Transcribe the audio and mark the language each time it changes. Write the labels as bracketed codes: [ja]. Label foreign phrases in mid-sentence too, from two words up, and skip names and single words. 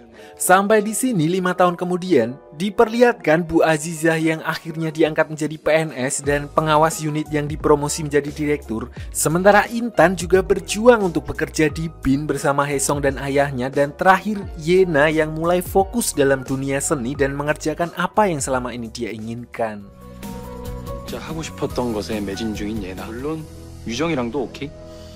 [id] Sampai di sini 5 tahun kemudian, diperlihatkan Bu Azizah yang akhirnya diangkat menjadi PNS dan pengawas unit yang dipromosi menjadi direktur. Sementara Intan juga berjuang untuk bekerja di BIN bersama Haesong dan ayahnya. Dan terakhir Yena yang mulai fokus dalam dunia seni dan mengerjakan apa yang selama ini dia inginkan. [ko] 진짜 하고 싶었던 것에 매진 중인 예나. 물론 유정이랑도 오케이?